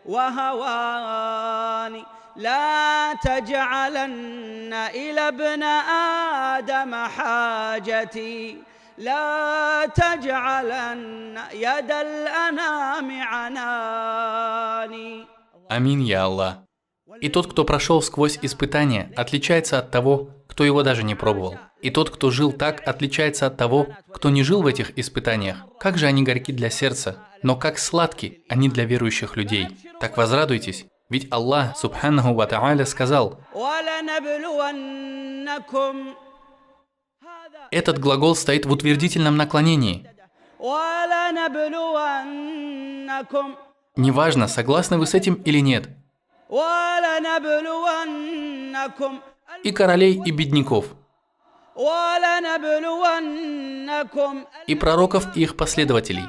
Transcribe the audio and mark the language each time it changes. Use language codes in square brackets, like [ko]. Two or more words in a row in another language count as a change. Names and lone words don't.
[ar] وهواني لا تجعلن إلى ابن آدم حاجتي لا تجعلن يد الأنام عناني. آمين يا الله. [ru] И тот, кто прошел сквозь испытания, отличается от того, кто его даже не пробовал. И тот, кто жил так, отличается от того, кто не жил в этих испытаниях. Как же они горьки для сердца, но как сладки они для верующих людей. Так возрадуйтесь, ведь Аллах, [ar] سبحانه وتعالى, [ru] сказал: этот глагол стоит в утвердительном наклонении. Неважно, согласны вы с этим или нет. И королей, и бедняков, и пророков, и их последователей.